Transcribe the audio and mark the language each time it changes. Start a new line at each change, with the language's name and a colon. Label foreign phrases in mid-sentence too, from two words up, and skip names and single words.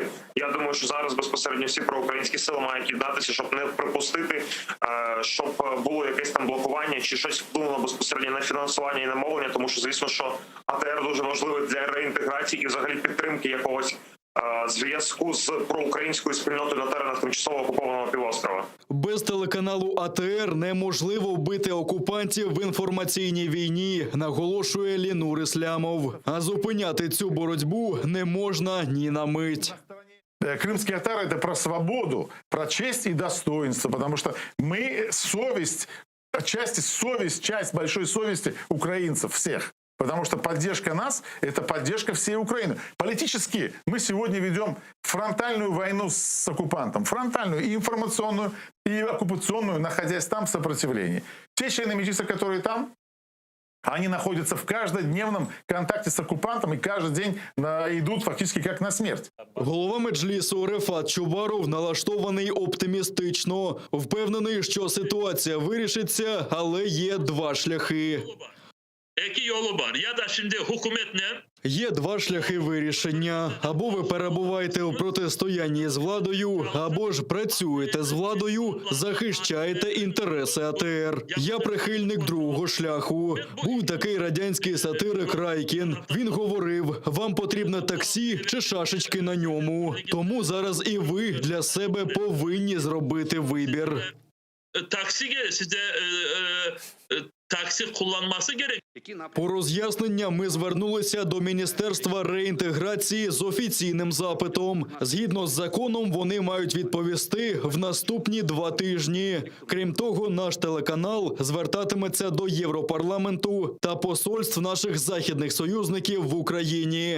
Ukrainian: Я думаю, що зараз безпосередньо всі проукраїнські сили мають єднатися, щоб не припустити, щоб було якесь там блокування чи щось вплинуло безпосередньо на фінансування і на мовлення, тому що, звісно, що АТР дуже важливий для реінтеграції і взагалі підтримки якогось зв'язку з проукраїнською спільнотою на теренах тимчасово окупованого півострова. Без телеканалу АТР неможливо вбити окупантів в інформаційній війні, наголошує Лінур Ислямов. А зупиняти цю боротьбу не можна ні на мить.
Russian: Крымские татары – это про свободу, про честь и достоинство, потому что мы совесть, отчасти совесть, часть большой совести украинцев всех. Потому что поддержка нас – это поддержка всей Украины. Политически мы сегодня ведем фронтальную войну с оккупантом. Фронтальную и информационную, и оккупационную, находясь там в сопротивлении. Те члены Меджлиса, которые там, они находятся в каждодневном контакте с оккупантом и каждый день идут фактически как на смерть.
Ukrainian: Голова Меджлісу Рефат Чубаров налаштований оптимістично. Впевнений, що ситуація вирішиться, але є 2 шляхи.
Crimean Tatar: İki yolu var. Ya da şimdi hükümetle
Ukrainian: Є 2 шляхи вирішення. Або ви перебуваєте у протистоянні з владою, або ж працюєте з владою, захищаєте інтереси АТР. Я прихильник другого шляху. Був такий радянський сатирик Райкін. Він говорив, вам потрібне таксі чи шашечки на ньому. Тому зараз і ви для себе повинні зробити вибір.
Crimean Tatar: taksiye size taksi kullanması gerek.
Ukrainian: По роз'яснення ми звернулися до Міністерства реінтеграції з офіційним запитом. Згідно з законом, вони мають відповісти в наступні 2 тижні. Крім того, наш телеканал звертатиметься до Європарламенту та посольств наших західних союзників в Україні.